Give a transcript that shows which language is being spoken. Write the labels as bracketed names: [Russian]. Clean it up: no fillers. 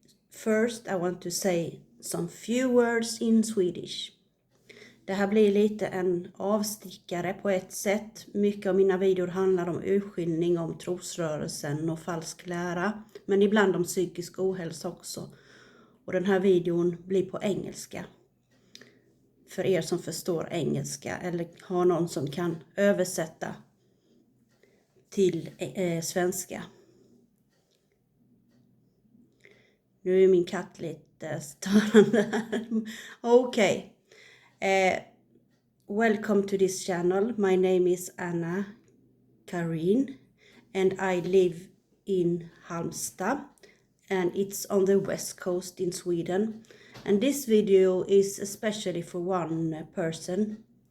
[English] First I want to say some few words in Swedish. [Swedish] Det här blir lite en avstickare på ett sätt. Mycket av mina videor handlar om urskiljning, om trosrörelsen och falsk lära. Men ibland om psykisk ohälsa också. Och den här videon blir på engelska. För er som förstår engelska eller har någon som kan översätta till svenska. Nu är min katt lite störande här. [English] Okay. Welcome to this channel. My name is Anna Karin and I live in Halmstad and it's on the west coast in Sweden. And this video is especially for one person.